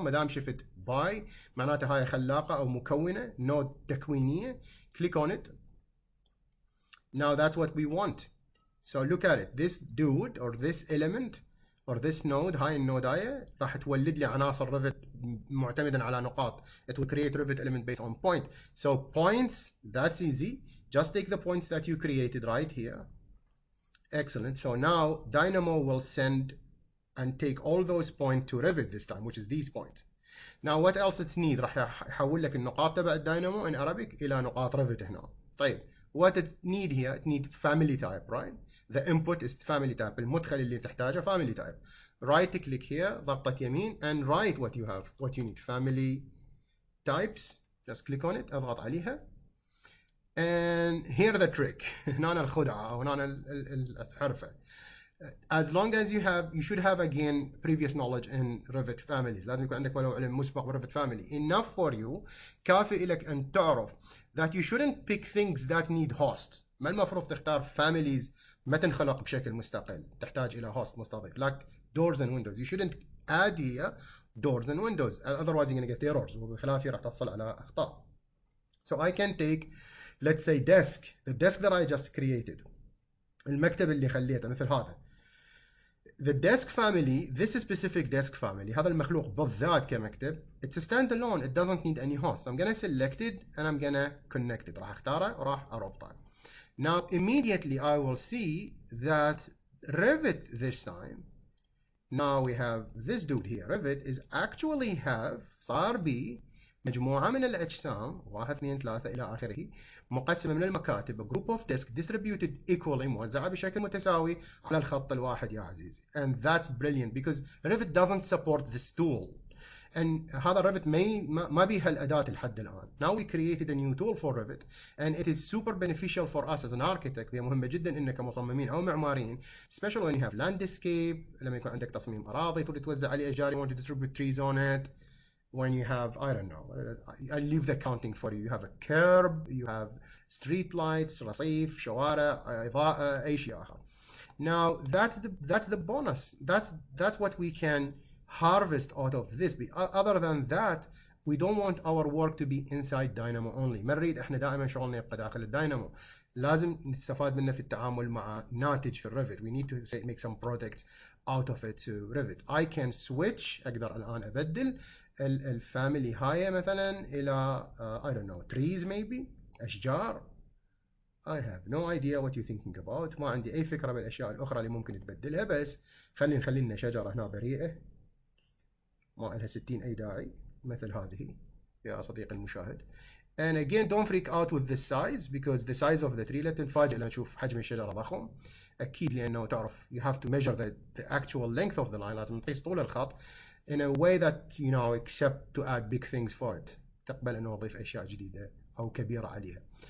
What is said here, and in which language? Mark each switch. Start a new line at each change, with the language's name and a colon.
Arabic: ما دام شفت by معناتها هاي خلاقة أو مكونة، node تكوينية.
English: Click on it. Now that's what we want. So look at it. This dude or this element or this node،
Arabic: هاي النود هاي راح تولد لي عناصر ريفت معتمدا على نقاط.
English: It will create Revit element based on point. So points, that's easy. Just take the points that you created right here. Excellent. So now Dynamo will send and take all those points to Revit this time, which is these points. Now what else it's need؟
Arabic: راح يحول لك النقاط تبع الداينامو
English: in Arabic
Arabic: إلى نقاط Revit هنا.
English: طيب what it need here? It need family type, right? The input is family type.
Arabic: المدخل اللي تحتاجه family type.
English: Right click here,
Arabic: ضغطة يمين,
English: and write what you have, what you need. Family types. Just click on it.
Arabic: اضغط عليها.
English: And here the trick.
Arabic: هنا الخدعة أو هنا الحرفة.
English: As long as you should have again previous knowledge in Revit families.
Arabic: لازم يكون عندك ولو علم مسبق ب Revit family.
English: Enough for you.
Arabic: كافي لك أن تعرف
English: that you shouldn't pick things that need host.
Arabic: ما المفروض تختار families ما تنخلق بشكل مستقل تحتاج إلى host مستضيف.
English: Like doors and windows. You shouldn't add here doors and windows. Otherwise you're going to get errors.
Arabic: وبخلافه راح تحصل على أخطاء.
English: So I can take, let's say desk. The desk that I just created.
Arabic: المكتب اللي خليته مثل هذا.
English: The desk family, this specific desk family,
Arabic: هذا المخلوق بالذات كمكتب,
English: it's a standalone, it doesn't need any host. So I'm gonna select it and I'm gonna connect it.
Arabic: راح اختاره وراح اربطه.
English: Now immediately I will see that Revit this time, now we have this dude here, Revit is actually have
Arabic: صار بي مجموعة من الأجسام 1 2 3 إلى آخره مقسمة من المكاتب
English: group of disk distributed equally
Arabic: موزعة بشكل متساوي على الخط الواحد يا عزيزي.
English: And that's brilliant because Revit doesn't support this tool.
Arabic: And هذا Revit ما بيها الأداة لحد الآن.
English: Now we created a new tool for Revit and it is super beneficial for us as an architect.
Arabic: هي مهمة جدا إنك كمصممين أو معماريين
English: especially when you have landscape
Arabic: لما يكون عندك تصميم أراضي تريد توزع عليه أشجار
English: you want to distribute trees on it. When you have, I don't know, I leave the counting for you. You have a curb, you have street lights,
Arabic: رصيف, شوارع, إضاءة, أي شيء آخر.
English: Now that's the bonus. That's what we can harvest out of this. Other than that, we don't want our work to be inside Dynamo only.
Arabic: ما نريد احنا دائما شغلنا يبقى داخل الداينامو. لازم نستفاد منه في التعامل مع ناتج في الريفت.
English: We need to say, make some products out of it to Revit. I can switch.
Arabic: أقدر الآن أبدل الفاميلي هاي مثلا إلى
English: I don't know trees maybe
Arabic: أشجار.
English: I have no idea what you're thinking about.
Arabic: ما عندي أي فكرة بالأشياء الأخرى اللي ممكن تبدلها بس خلي لنا شجرة هنا بريئة ما لها 60 أي داعي مثل هذه يا صديقي المشاهد.
English: And again don't freak out with the size because the size of the tree
Arabic: لا تنفاجئ لما تشوف حجم الشجرة ضخم أكيد لأنه تعرف
English: you have to measure the actual length of the line
Arabic: لازم تقيس طول الخط
English: in a way that you know except to add big things for it
Arabic: تقبل أنه أضيف أشياء جديدة أو كبيرة عليها.